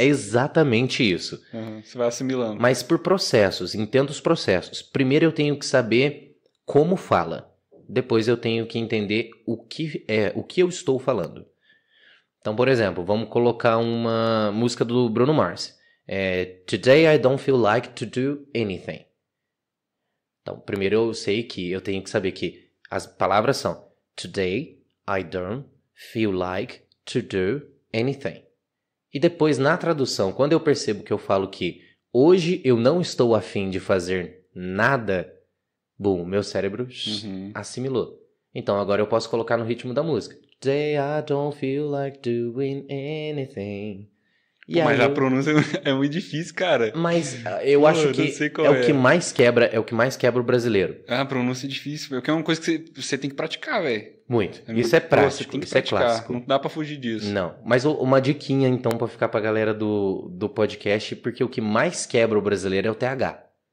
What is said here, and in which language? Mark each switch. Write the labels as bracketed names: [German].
[Portuguese] É exatamente isso. Você vai assimilando. Mas por processos, entenda os processos. Primeiro eu tenho que saber como fala. Depois eu tenho que entender o que eu estou falando. Então, por exemplo, vamos colocar uma música do Bruno Mars. [English] Today I don't feel like to do anything. [Portuguese] Então, primeiro eu sei que eu tenho que saber que as palavras são [English] Today I don't feel like to do anything. [Portuguese] E depois, na tradução, quando eu percebo que eu falo que hoje eu não estou a fim de fazer nada, meu cérebro assimilou. Então, agora eu posso colocar no ritmo da música. [English] Today I don't feel like doing anything. [Portuguese] Mas a pronúncia é muito difícil, cara. Mas eu acho que o que mais quebra, é o que mais quebra o brasileiro. A pronúncia é difícil, porque é uma coisa que você tem que praticar, velho. Muito. Isso é prático, isso é clássico. Não dá pra fugir disso. Não, mas uma diquinha então pra ficar pra galera do podcast, porque o que mais quebra o brasileiro é o TH.